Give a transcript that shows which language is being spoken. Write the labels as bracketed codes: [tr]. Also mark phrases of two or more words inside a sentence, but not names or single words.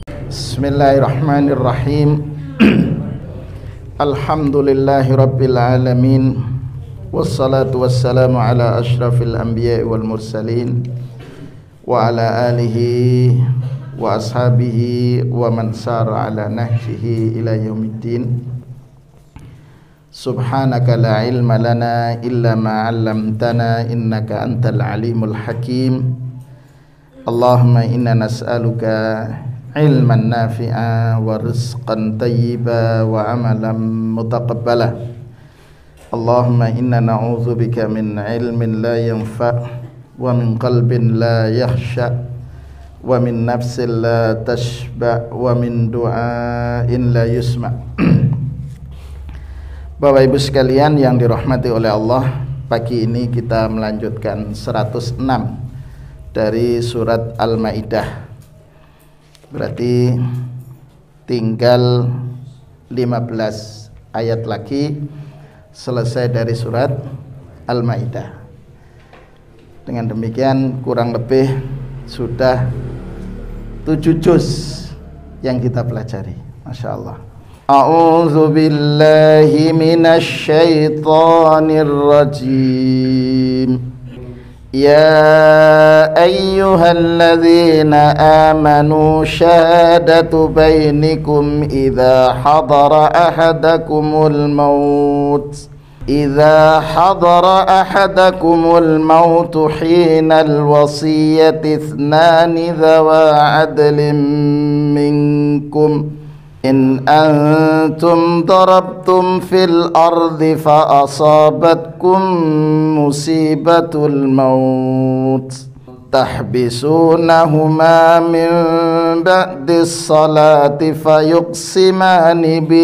[ar] بسم الله الرحمن الرحيم. الحمد لله رب العالمين. والصلاة والسلام على أشرف الأنبياء والمرسلين وعلى آله وأصحابه ومن سار على نهجه إلى يوم الدين. سبحانك لا علم لنا إلا ما علمتنا إنك أنت العليم الحكيم. اللهم إنا نسألك علما نافعا ورزقا طيبا وعملا متقبلا. اللهم إنا نعوذ بك من علم لا ينفع ومن قلب لا يخشع ومن نفس لا تشبع ومن دعاء لا يسمع'. [id] Bapak Ibu sekalian yang dirahmati oleh Allah, pagi ini kita melanjutkan 106 dari surat Al-Maidah. Berarti tinggal 15 ayat lagi selesai dari surat Al-Maidah. Dengan demikian kurang lebih sudah 7 juz yang kita pelajari. [ar] ما شاء الله. أعوذ بالله من الشيطان الرجيم. يا أيها الذين آمنوا شهادة بينكم إذا حضر أحدكم الموت حين الوصية اثنان ذوا عدل منكم إن أنتم ضربتم في الأرض فأصابتكم مصيبة الموت تحبسونهما من بعد الصلاة فيقسمان